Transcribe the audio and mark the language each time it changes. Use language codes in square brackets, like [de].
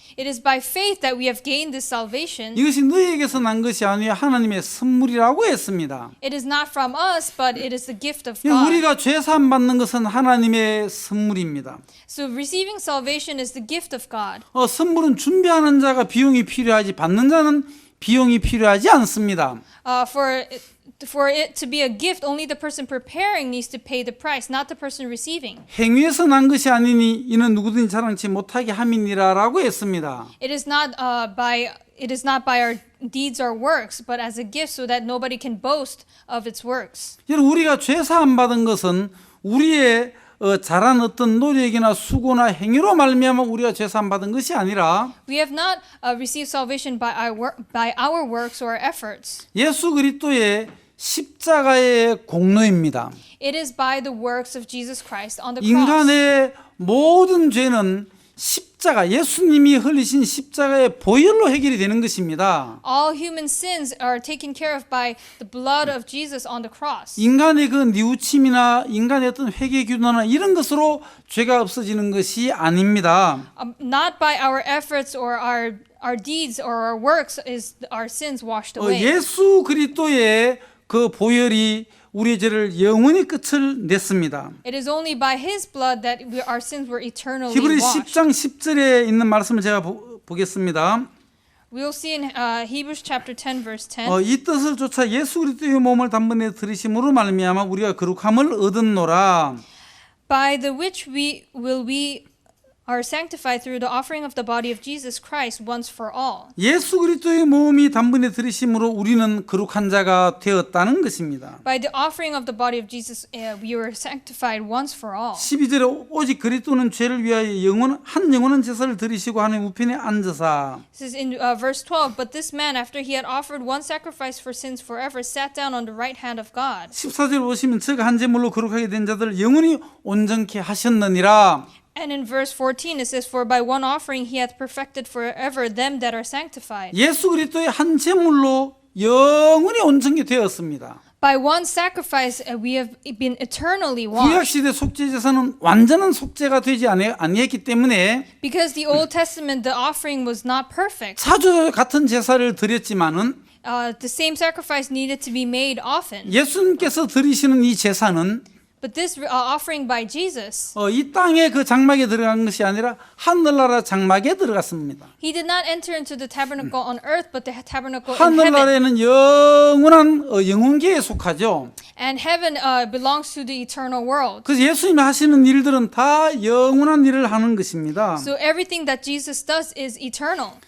[en] it is by faith that we have gained this salvation. [ko] 이것이 너희에게서 난 것이 아니요 하나님의 선물이라고 했습니다. [en] It is not from us, but it is the gift of God. [ko] 우리가 죄 사함 받는 것은 하나님의 선물입니다. [en] So receiving salvation is the gift of God. [ko] 선물은 준비하는 자가 비용이 필요하지 받는 자는 비용이 필요하지 않습니다. [en] For it to be a gift, only the person preparing needs to pay the price, not the person receiving. [ko] 행위에서 난 것이 아니니 이는 누구든지 자랑치 못하게 함이니라라고 했습니다. [en] It is not by our deeds or works, but as a gift, so that nobody can boast of its works. [ko] 여러분, 우리가 죄 사함 받은 것은 우리의 잘한 어떤 노력이나 수고나 행위로 말미암아 우리가 죄 사함 받은 것이 아니라 [en] We have not received salvation by our works or efforts. [ko] 예수 그리스도의 십자가의 공로입니다. [en] It is by the works of Jesus Christ on the cross. [ko] 인간의 모든 죄는 십자가, 예수님이 흘리신 십자가의 보혈로 해결이 되는 것입니다. [en] All human sins are taken care of by the blood of Jesus on the cross. [ko] 인간의 그 뉘우침이나 인간의 어떤 회개 기도나 이런 것으로 죄가 없어지는 것이 아닙니다. [en] Not by our efforts or our deeds or our works is our sins washed away. [ko] 예수 그리스도의 그 보혈이 우리의 죄를 영원히 끝을 냈습니다. [en] It is only by His blood that our sins were eternally [ko] 히브리 [en] washed. [ko] 10장 10절에 있는 말씀을 제가 보겠습니다. [en] We'll see in Hebrews chapter 10 verse 10. [ko] 이 뜻을 쫓아 예수 그리스도의 몸을 단번에 들으심으로 말미암아 우리가 거룩함을 얻었노라. [en] By the which we are sanctified through the offering of the body of Jesus Christ once for all. [ko] 예수 그리스도의 몸이 단번에 들으심으로 우리는 거룩한 자가 되었다는 것입니다. [en] By the offering of the body of Jesus, we were sanctified once for all. [ko] 12절에 오직 그리스도는 죄를 위하여 영원한 제사를 드리시고 하나님 우편에 앉으사. [en] This is in verse 12. But this man, after he had offered one sacrifice for sins forever, sat down on the right hand of God. [ko] 14절 보시면 저가 한 제물로 거룩하게 된 자들 영원히 온전케 하셨느니라. [en] And in verse 14 it says, For by one offering he hath perfected forever them that are sanctified. [ko] 예수 그리스도의 한 제물로 영원히 온전케 되었습니다. [en] By one sacrifice we have been eternally [ko] 구약 [en] washed. [ko] 시대 속죄 제사는 완전한 속죄가 되지 아니했기 때문에 [en] Because the Old Testament, the offering was not perfect. [ko] 자주 같은 제사를 드렸지만은 [en] The same sacrifice needed to be made often. [ko] 예수님께서 드리시는 이 제사는 [en] But this offering by Jesus, [ko] 이 땅의 그 장막에 들어간 것이 아니라 하늘나라 장막에 들어갔습니다. [en] he did not enter into the tabernacle on earth, but the tabernacle in heaven. [ko] 하늘나라에는 영원한 영혼계에 속하죠. [en] And heaven belongs to the eternal world. [ko] 그래서 예수님이 하시는 일들은 다 영원한 일을 하는 것입니다. [en] So everything that Jesus does is eternal.